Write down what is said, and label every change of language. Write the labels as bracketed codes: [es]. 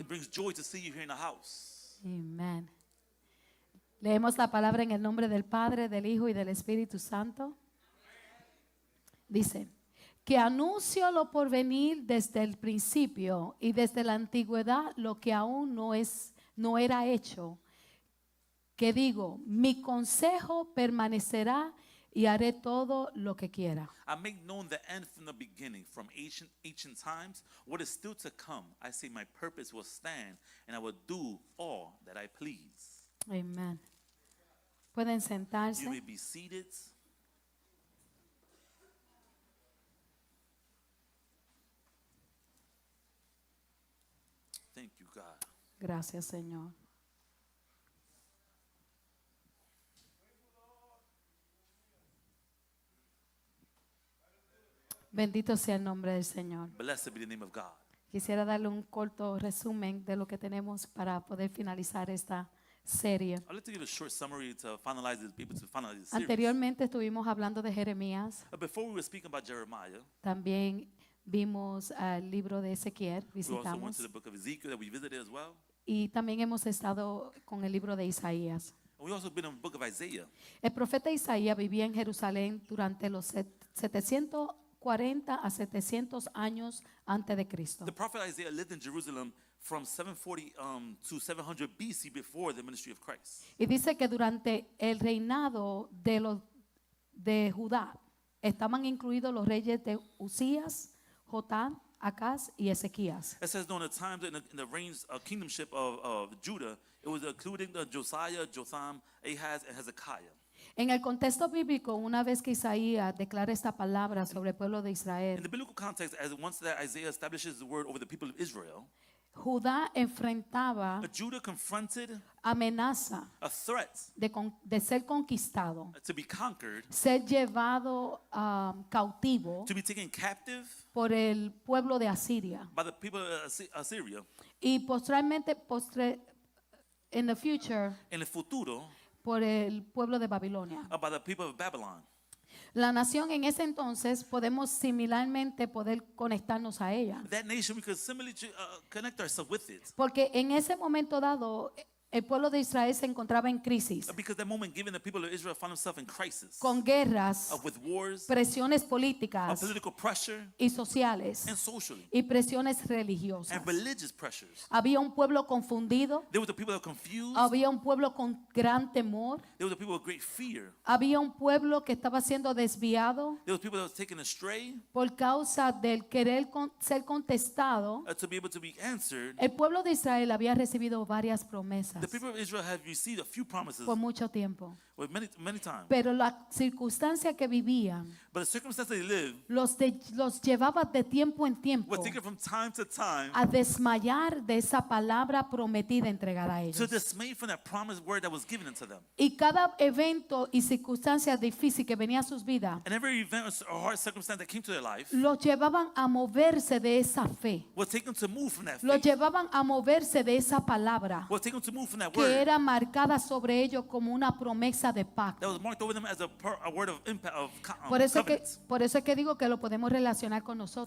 [en] It brings joy to see you here in the house. [es] Amén. Leemos la palabra en el nombre del Padre, del Hijo y del Espíritu Santo. Dice, que anuncio lo por venir desde el principio y desde la antigüedad lo que aún no era hecho. Que digo, mi consejo permanecerá y haré todo lo que quiera. [en] I make known the end from the beginning, from ancient times, what is still to come. I say my purpose will stand, and I will do all that I please. [es] Amén. Pueden sentarse. [en] be seated. Thank you, God. [es] Gracias, Señor. Bendito sea el nombre del Señor. [en] Blessed be the name of God. [es] Quisiera darle un corto resumen de lo que tenemos para poder finalizar esta serie. [en] I'd like to give a short summary to finalize this, be able to finalize this series. [es] Anteriormente estuvimos hablando de Jeremías, [en] Before we were speaking about Jeremiah, [es] también vimos el libro de Ezequiel, [en] we also went [es] visitamos, [en] to the book of Ezekiel that we visited as well. [es] y también hemos estado con el libro de Isaías. [en] And we also been in the book of Isaiah. [es] El profeta Isaías vivía en Jerusalén durante los 740 a 700 años antes de Cristo. [en] The prophet Isaiah lived in Jerusalem from 740 to 700 BC before the ministry of Christ. [es] Y dice que durante el reinado de Judá estaban incluidos los reyes de Usías, Jotam, Acaz y Ezequías. [en] It says during the times in the reigns kingdomship of Judah, it was including Josiah, Jotham, Ahaz, and Hezekiah. [es] En el contexto bíblico, una vez que Isaías declara esta palabra sobre el pueblo de [en] In Israel, the biblical context, as once that Isaiah establishes the word over the people of Israel, [es] Judá enfrentaba [en] Judah confronted [es] amenaza [en] a threat [es] de ser conquistado, [en] to be conquered, [es] ser llevado cautivo [en] to be taken captive [es] por el pueblo de Asiria [en] by the people of Assyria. [es] y posteriormente [en] in the future [es] In el futuro, por el pueblo de Babilonia. [en] by the people of Babylon. [es] La nación en ese entonces podemos similarmente poder conectarnos a ella, [en] That nation, we could similarly connect ourselves with it. [es] porque en ese momento dado el pueblo de Israel se encontraba en crisis, [en] Because that moment given, the people of Israel found themselves in crisis. [es] con guerras, [en] With wars, [es] presiones políticas [en] political pressure, [es] y sociales [en] and socially, [es] y presiones religiosas. [en] and religious pressures. [es] Había un pueblo confundido, [en] There were the people that were confused. [es] había un pueblo con gran temor, [en] There were the people with great fear. [es] había un pueblo que estaba siendo desviado [en] There were people that were taken astray [es] por causa del querer ser contestado. [en] to be able to be answered. [es] El pueblo de Israel había recibido varias promesas [en] The people of Israel have received a few promises [es] por mucho tiempo, [en] many times. [es] pero la circunstancia que vivían [en] But the circumstances they lived [es] los llevaba de tiempo en tiempo [en] were taken from time to time [es] a desmayar de esa palabra prometida entregada a [en] to [es] ellos. [en] dismay from that promised word that was given unto them. [es] Y cada evento y circunstancia difícil que venía a sus vidas [en] And every event or hard circumstance that came to their life [es] los llevaban a moverse de esa fe, [en] was taken to move from that [es] los [en] faith. [es] llevaban a moverse de esa palabra [en] Was taken to move from that [es] que [en] word [es] era marcada sobre ellos como una promesa de [en] that [es] pacto. [en] was marked over them as a word of impact of [es] Por eso [en] covenant. [es] es que digo que lo podemos relacionar con nosotros.